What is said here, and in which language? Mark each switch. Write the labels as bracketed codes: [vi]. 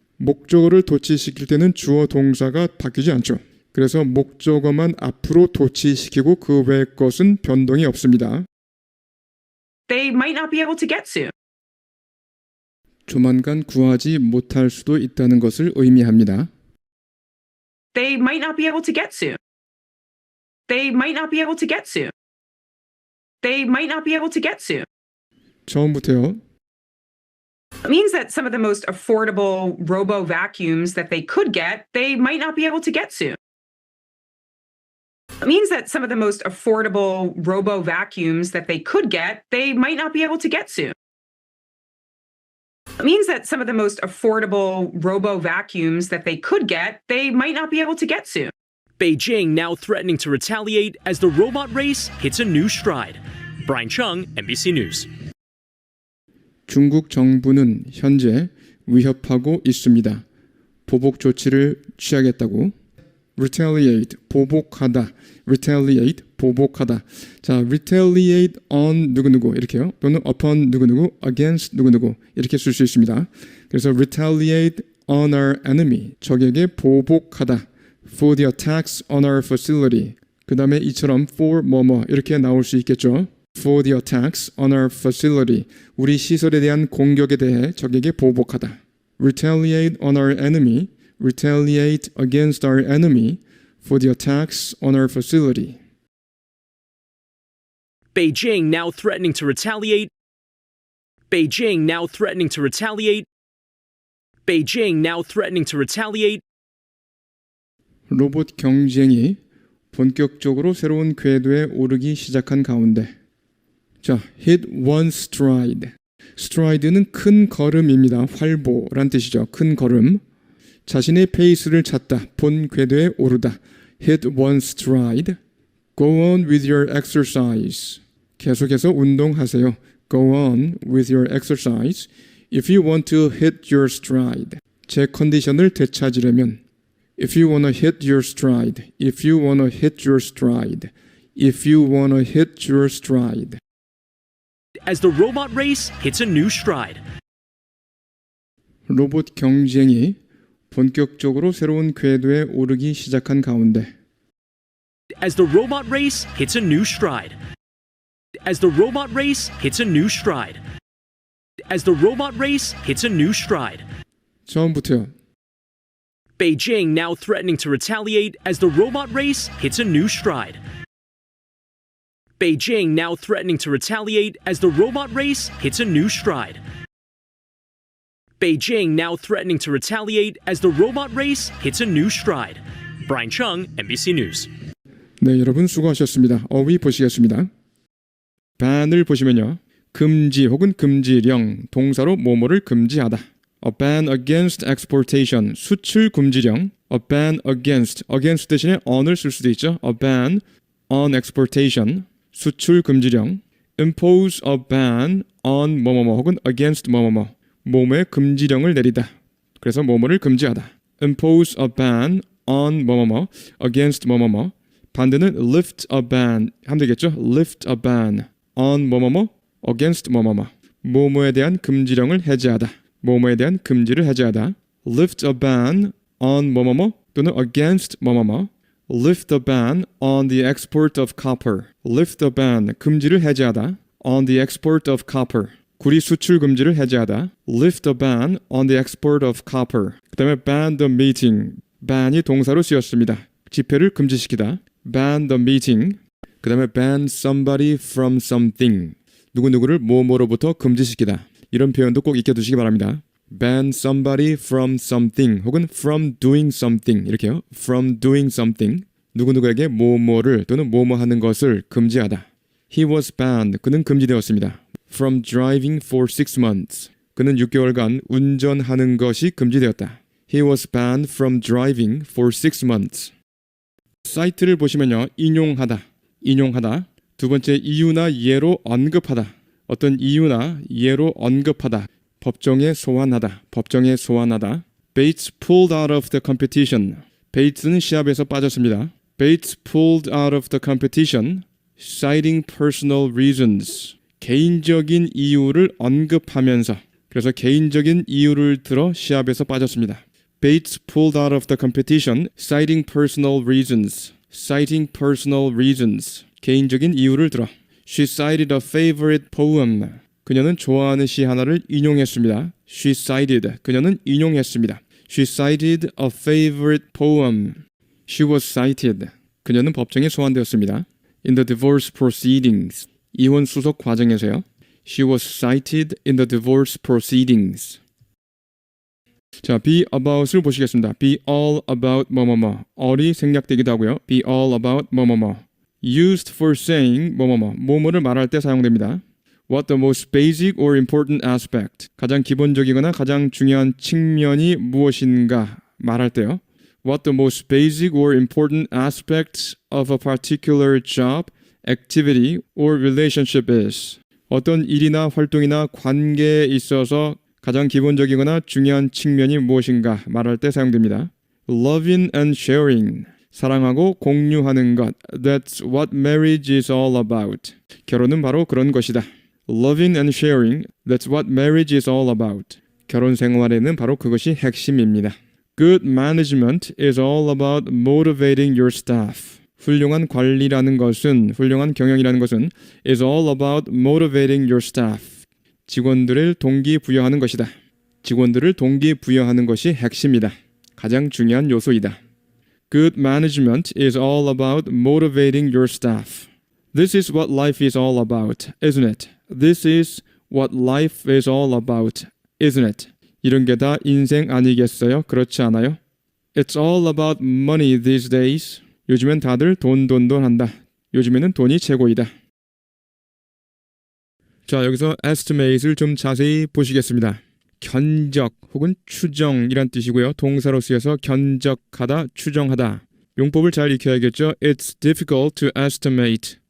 [ko] 목적어를 도치시킬 때는 주어 동사가 바뀌지 않죠. 그래서 목적어만 앞으로 도치시키고 그 외의 것은 변동이 없습니다. [en] they might not be able to get soon. [ko] 조만간 구하지 못할 수도 있다는 것을 의미합니다. [en] They might not be able to get soon. They might not be able to get soon. They might not be able to get soon. [ko] 처음부터요. [en] It means that some of the most affordable robo vacuums that they could get, they might not be able to get soon. It means that some of the most affordable robo vacuums that they could get, they might not be able to get soon. It means that some of the most affordable robo vacuums that they could get, they might not be able to get soon. Beijing now threatening to retaliate as the robot race hits a new stride. Brian Chung, NBC News. [ko] 중국 정부는 현재 위협하고 있습니다. 보복 조치를 취하겠다고. retaliate, 보복하다. retaliate, 보복하다. 자, retaliate on 누구누구 이렇게요. 또는 upon 누구누구, against 누구누구 이렇게 쓸 수 있습니다. [en] 그래서 retaliate on our enemy, [ko] 적에게 보복하다. [en] for the attacks on our facility. [ko] 그 다음에 이처럼 for 뭐뭐 이렇게 나올 수 있겠죠. [en] for the attacks on our facility. [ko] 우리 시설에 대한 공격에 대해 적에게 보복하다. [en] retaliate on our enemy. retaliate against our enemy for the attacks on our facility. Beijing now threatening to retaliate. Beijing now threatening to retaliate. Beijing now threatening to retaliate. [ko] 로봇 경쟁이 본격적으로 새로운 궤도에 오르기 시작한 가운데 자, [en] hit one stride. [ko] stride는 큰 걸음입니다. 활보란 뜻이죠. 큰 걸음. 자신의 페이스를 찾다. 본 궤도에 오르다. [en] hit one stride. Go on with your exercise. [ko] 계속해서 운동하세요. [en] Go on with your exercise. If you want to hit your stride. [ko] 제 컨디션을 되찾으려면 [en] If you want to hit your stride. If you want to hit your stride. If you want to hit your stride. As the robot race hits a new stride. [ko] 로봇 경쟁이 본격적으로 새로운 궤도에 오르기 시작한 가운데 [en] As the robot race hits a new stride. As the robot race hits a new stride. As the robot race hits a new stride. [ko] 처음부터요. [en] Beijing now threatening to retaliate as the robot race hits a new stride. Beijing now threatening to retaliate as the robot race hits a new stride. Beijing now threatening to retaliate as the robot race hits a new stride. Brian Chung, NBC News. [ko] 네, 여러분 수고하셨습니다. 어휘 보시겠습니다. ban을 보시면요. 금지 혹은 금지령, 동사로 뭐뭐를 금지하다. [en] A ban against exportation, [ko] 수출 금지령. [en] A ban against, [ko] against 대신에 on을 쓸 수도 있죠. [en] A ban on exportation, [ko] 수출 금지령. [en] Impose a ban on [ko] 뭐뭐뭐 혹은 against 뭐뭐뭐, 뭐뭐에 금지령을 내리다. 그래서 뭐뭐를 금지하다. [en] impose a ban on 뭐뭐뭐 against 뭐뭐뭐. 반대는 lift a ban [ko] 하면 되겠죠? [en] lift a ban on 뭐뭐뭐 against 뭐뭐뭐. [ko] 뭐뭐에 대한 금지령을 해제하다. 뭐뭐에 대한 금지를 해제하다. [en] lift a ban on 뭐뭐뭐 또는 against 뭐뭐뭐. lift the ban on the export of copper. lift the ban [ko] 금지를 해제하다. [en] on the export of copper. [ko] 구리 수출 금지를 해제하다. [en] lift the ban on the export of copper. [ko] 그 다음에 [en] ban the meeting. [ko] ban이 동사로 쓰였습니다. 집회를 금지시키다. [en] ban the meeting. [ko] 그 다음에 [en] ban somebody from something. [ko] 누구누구를 뭐뭐로부터 금지시키다. 이런 표현도 꼭 익혀두시기 바랍니다. [en] ban somebody from something 혹은 from doing something [ko] 이렇게요. [en] from doing something. [ko] 누구누구에게 뭐뭐를 또는 뭐뭐 하는 것을 금지하다. [en] He was banned. [ko] 그는 금지되었습니다. [en] From driving for 6 months. [ko] 그는 6개월간 운전하는 것이 금지되었다. [en] He was banned from driving for 6 months. [ko] 사이트를 보시면요. 인용하다. 인용하다. 두 번째 이유나 예로 언급하다. 어떤 이유나 예로 언급하다. 법정에 소환하다. 법정에 소환하다. [en] Bates pulled out of the competition. [ko] 베이츠는 시합에서 빠졌습니다. [en] Bates pulled out of the competition, citing personal reasons. [ko] 개인적인 이유를 언급하면서 그래서 개인적인 이유를 들어 시합에서 빠졌습니다. [en] Bates pulled out of the competition, citing personal reasons. citing personal reasons. [ko] 개인적인 이유를 들어. [en] She cited a favorite poem. [ko] 그녀는 좋아하는 시 하나를 인용했습니다. [en] She cited. [ko] 그녀는 인용했습니다. [en] She cited a favorite poem. She was cited. [ko] 그녀는 법정에 소환되었습니다. [en] In the divorce proceedings. [ko] 이혼 수속 과정에서요. [en] She was cited in the divorce proceedings. [ko] 자, be about을 보시겠습니다. [en] be all about 뭐뭐뭐. [ko] all이 생략되기도 하고요. [en] be all about 뭐뭐뭐. used for saying 뭐뭐뭐. [ko] 뭐뭐를 말할 때 사용됩니다. [en] What the most basic or important aspect. [ko] 가장 기본적이거나 가장 중요한 측면이 무엇인가 말할 때요. [en] What the most basic or important aspect of a particular job, activity, or relationship is. [ko] 어떤 일이나 활동이나 관계에 있어서 가장 기본적이거나 중요한 측면이 무엇인가 말할 때 사용됩니다. [en] Loving and sharing. [ko] 사랑하고 공유하는 것. [en] That's what marriage is all about. [ko] 결혼은 바로 그런 것이다. [en] Loving and sharing. That's what marriage is all about. [ko] 결혼 생활에는 바로 그것이 핵심입니다. [en] Good management is all about motivating your staff. [ko] 훌륭한 관리라는 것은, 훌륭한 경영이라는 것은 [en] is all about motivating your staff. [ko] 직원들을 동기부여하는 것이다. 직원들을 동기부여하는 것이 핵심이다. 가장 중요한 요소이다. Good management is all about motivating your staff. [en] This is what life is all about, isn't it? This is what life is all about, isn't it? [ko] 이런 게 다 인생 아니겠어요? 그렇지 않아요? It's all about money these days. 요즘엔 다들 돈 한다. 요즘에는 돈이 최고이다. 자, 여기서 estimate을 좀 자세히 보시겠습니다. 견적 혹은 추정이란 뜻이고요. 동사로 쓰여서 견적하다, 추정하다. 용법을 잘 익혀야겠죠. [en] It's difficult to estimate.